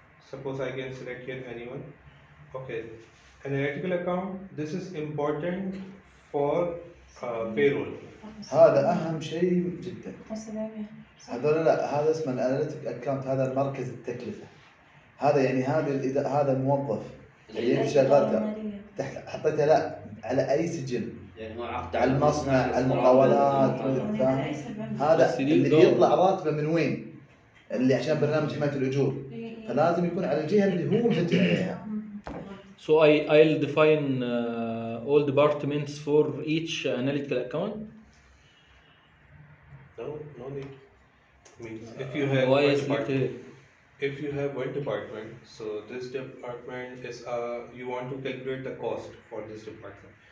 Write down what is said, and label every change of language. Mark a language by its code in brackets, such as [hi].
[en] Suppose I can select here anyone. Okay. Analytical account. This is important for payroll. [ar] هذا أهم شيء جدا. هذول لا، هذا اسمه الاناليتيك اكونت، هذا المركز التكلفة. هذا يعني هذا الموظف اللي انت شغلته تحت حطيته لا على اي سجل، يعني هو عقد على المصنع، على المقاولات، فاهم؟ هذا اللي يطلع راتبه من وين؟ اللي عشان برنامج حماية الأجور، فلازم يكون على الجهة اللي هو مسجل عليها. [en] So I'll define all departments for each analytical account. No need. Means if you have one department, so this department is you want to calculate the cost for this department.